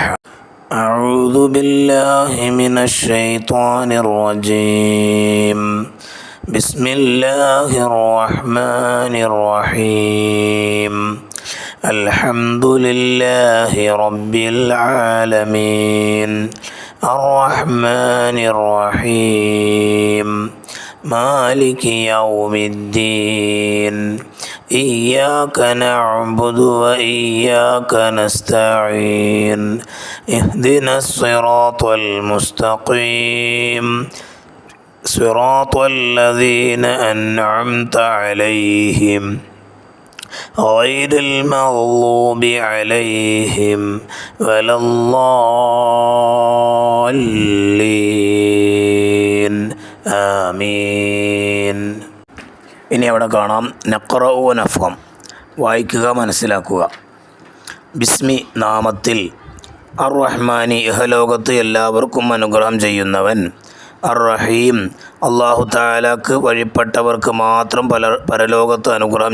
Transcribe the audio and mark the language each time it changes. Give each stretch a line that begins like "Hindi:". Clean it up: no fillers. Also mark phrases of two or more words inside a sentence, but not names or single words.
Arabic: أعوذ بالله من الشيطان الرجيم. بسم الله الرحمن الرحيم. الحمد لله رب العالمين الرحمن الرحيم مالك يوم الدين إياك نعبد وإياك نستعين اهدنا الصراط المستقيم صراط الذين أنعمت عليهم غير المغضوب عليهم ولا الضالين ആമീൻ.
Malayalam: ഇനി അവിടെ കാണാം
Arabic: نقرأ نفهم,
Malayalam: വായിക്കുക മനസ്സിലാക്കുക. ബിസ്മി നാമത്തിൽ, അർ റഹ്മാനി ഇഹലോകത്ത് എല്ലാവർക്കും അനുഗ്രഹം ചെയ്യുന്നവൻ, അർ റഹീം അല്ലാഹു തആലക്ക് വഴിപ്പെട്ടവർക്ക് മാത്രം പരലോകത്ത് അനുഗ്രഹം